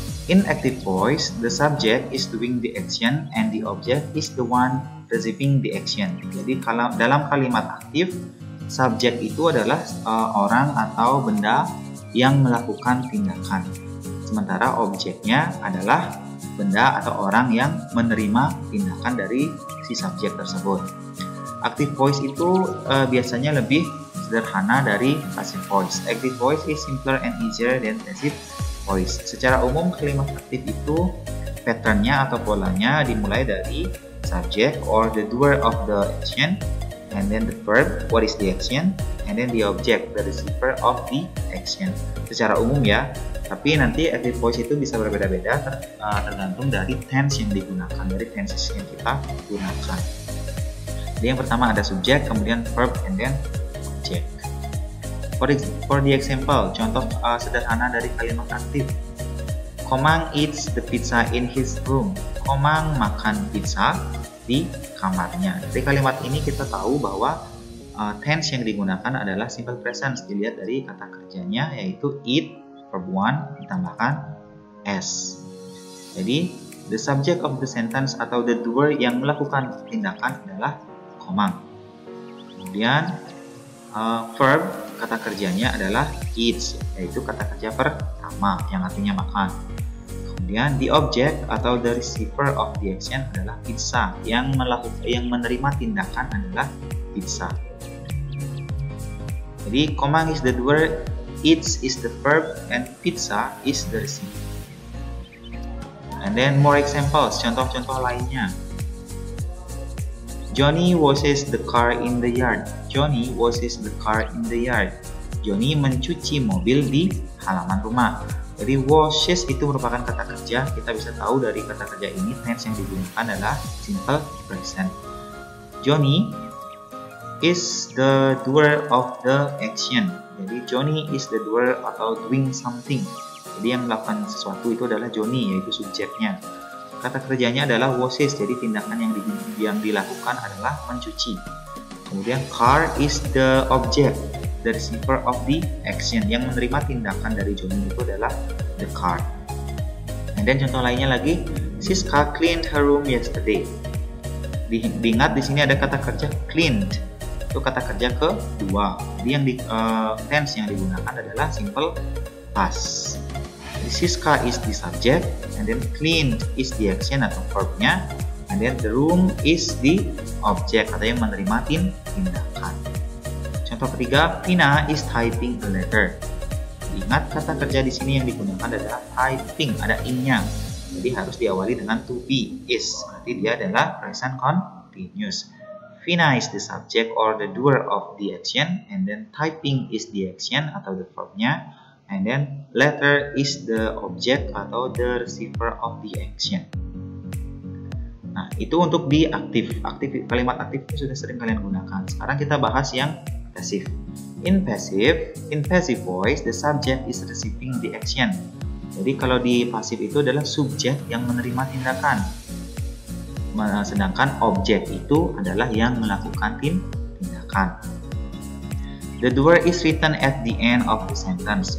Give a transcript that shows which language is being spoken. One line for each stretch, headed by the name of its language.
English: In active voice, the subject is doing the action and the object is the one receiving the action.
Indonesian: Jadi dalam kalimat aktif, subjek itu adalah orang atau benda yang melakukan tindakan. Sementara objeknya adalah benda atau orang yang menerima tindakan dari si subjek tersebut. Active voice itu biasanya lebih sederhana dari passive voice.
English: Active voice is simpler and easier than passive voice.
Indonesian: Secara umum kalimat aktif itu patternnya atau polanya dimulai dari
English: subject or the doer of the action, and then the verb, what is the action, and then the object, the receiver of the action.
Indonesian: Secara umum ya, tapi nanti active voice itu bisa berbeda-beda tergantung dari tense yang digunakan, dari tenses yang kita gunakan. Jadi yang pertama ada subject, kemudian verb,
English: and then object. For the example,
Indonesian: contoh sederhana dari kalimat aktif.
English: Komang eats the pizza in his room.
Indonesian: Komang makan pizza di kamarnya. Dari kalimat ini kita tahu bahwa tense yang digunakan adalah simple present. Dilihat dari kata kerjanya, yaitu eat, verb 1 ditambahkan s.
English: Jadi the subject of the sentence atau the doer
Indonesian: yang melakukan tindakan adalah
English: Komang.
Indonesian: Kemudian verb, kata kerjanya adalah eats, yaitu kata kerja pertama yang artinya makan. Kemudian
English: the object
Indonesian: atau
English: the receiver of the action
Indonesian: adalah pizza, yang menerima tindakan adalah pizza.
English: Jadi Komang is the doer, eats is the verb, and pizza is the receiver. And then more examples,
Indonesian: contoh-contoh lainnya.
English: Johnny washes the car in the yard. Johnny washes the car in the yard.
Indonesian: Johnny mencuci mobil di halaman rumah. Jadi washes itu merupakan kata kerja. Kita bisa tahu dari kata kerja ini tense yang digunakan adalah simple present.
English: Johnny is the doer of the action. Jadi Johnny is the doer atau doing something.
Indonesian: Jadi yang melakukan sesuatu itu adalah Johnny, yaitu subjeknya. Kata kerjanya adalah washes, jadi tindakan yang dilakukan adalah mencuci.
English: Kemudian car is the object, the receiver of the action.
Indonesian: Yang menerima tindakan dari Johnny itu adalah
English: the car. And then
Indonesian: contoh lainnya lagi, Siska
English: cleaned her room yesterday.
Indonesian: Diingat di sini ada kata kerja cleaned, itu kata kerja kedua. Jadi yang tense yang digunakan adalah simple past.
English: Siska is the subject, and then cleaned is the action
Indonesian: atau verbnya,
English: and then the room is the object
Indonesian: atau yang menerima tindakan. Contoh ketiga,
English: Pina is typing a letter.
Indonesian: Ingat kata kerja di sini yang digunakan adalah typing, ada in-nya. Jadi harus diawali dengan to be, is. Berarti dia adalah
English: present continuous. Pina is the subject or the doer of the action, and then typing is the action atau the verbnya. And then letter is the object atau the receiver of the action.
Indonesian: Nah, itu untuk di aktif. Kalimat aktif itu sudah sering kalian gunakan. Sekarang kita bahas yang passive.
English: In passive voice, the subject is receiving the action.
Indonesian: Jadi kalau di pasif itu adalah subjek yang menerima tindakan. Sedangkan objek itu adalah yang melakukan tindakan.
English: The doer is written at the end of the sentence.